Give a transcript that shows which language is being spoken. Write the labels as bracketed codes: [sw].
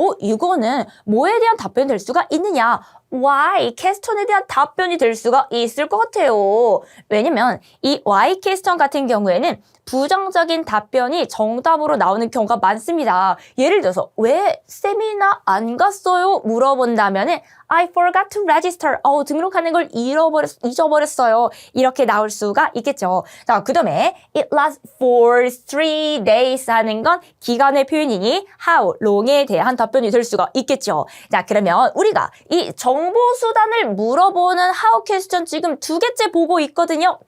[ko] 이거는 뭐에 대한 답변이 될 수가 있느냐? [en] Why? [ko] 퀘스천에 대한 답변이 될 수가 있을 것 같아요. 왜냐면 이 Why 퀘스천 같은 경우에는 부정적인 답변이 정답으로 나오는 경우가 많습니다. 예를 들어서 왜 세미나 안 갔어요? 물어본다면은 [en] I forgot to register. [ko] 등록하는 걸 잊어버렸어요. 이렇게 나올 수가 있겠죠. 자, 그 다음에 [en] it lasts for 3 days [ko] 하는 건 기간의 표현이니 how, long에 대한 답변이 될 수가 있겠죠. 자, 그러면 우리가 이 정보 수단을 물어보는 how question 지금 2개째 보고 있거든요.